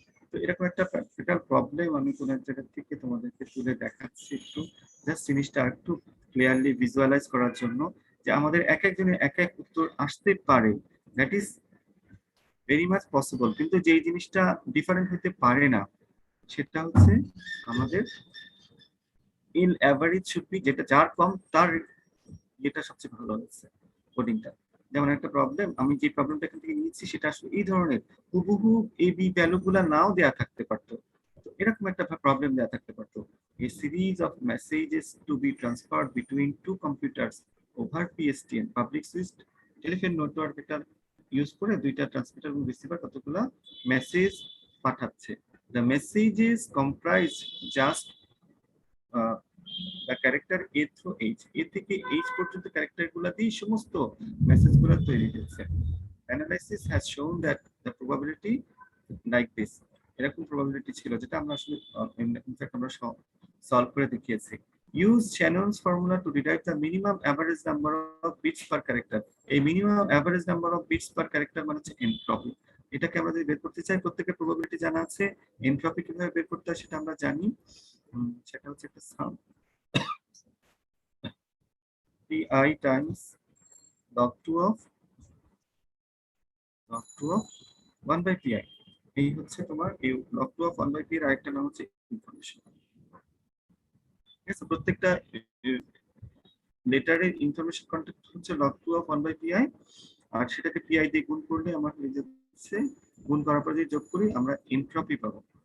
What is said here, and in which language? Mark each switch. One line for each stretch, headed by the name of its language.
Bangla: তো এরকম একটা প্র্যাকটিক্যাল প্রবলেম আমি কোন এক জায়গা থেকে তোমাদেরকে তুলে দেখাচ্ছি, একটু জাস্ট জিনিসটা একটু ক্লিয়ারলি ভিজুয়ালাইজ করার জন্য, যে আমাদের এক একজনের এক এক উত্তর আসতে পারে,
English: that is very much possible,
Bangla: কিন্তু যেই জিনিসটা ডিফারেন্ট হতে পারে না সেটা হচ্ছে আমাদের
English: L average should be,
Bangla: যেটা যার কম তার এটা সবচেয়ে ভালো হচ্ছে কোডিংটা। যেমন একটা প্রবলেম, আমি যে প্রবলেমটা এখান থেকে নিয়েছি সেটা আসলে এই ধরনের হুবহু এই বি ভ্যালুগুলা নাও দেয়া থাকতে পারতো, তো এরকম একটা প্রবলেম দেয়া থাকতে পারতো।
English: A series of messages to be transferred between two computers over PSTN public switched telephone network
Bangla: এটা ইউজ করে দুইটা ট্রান্সমিটার এবং রিসিভার কতগুলা মেসেজ পাঠাচ্ছে।
English: The messages comprise just the character A through H,
Bangla: এ থেকে এইচ পর্যন্ত ক্যারেক্টার গুলা দিয়ে সমস্ত মেসেজ গুলা তৈরি হয়েছে।
English: analysis has shown that the probability like this,
Bangla: এরকম probability ছিল যেটা আমরা আসলে ইনফ্যাক্ট আমরা সলভ করে দেখিয়েছি।
English: Use Shannon's formula to derive the minimum average number of bits per character.
Bangla: এই
English: minimum average number of bits per character
Bangla: মানে হচ্ছে এনট্রপি। এটাকে আমরা যদি বের করতে চাই, প্রত্যেকের probability জানা আছে, এনট্রপি কিভাবে বের করতে হয় সেটা আমরা জানি। সেটা হচ্ছে একটা সাম pi times log 2 of 1 by pi। এই হচ্ছে তোমার এই log 2 of 1 by pi এর আরেকটা নাম হচ্ছে ইনফরমেশন। ঠিক আছে, প্রত্যেকটা লেটারের ইনফরমেশন কন্টেন্ট হচ্ছে log 2 of 1 by pi, আর সেটাকে pi দিয়ে গুণ করলে আমার হয়ে যাচ্ছে, গুণ করার পর যদি যোগ করি আমরা এনট্রপি পাবো।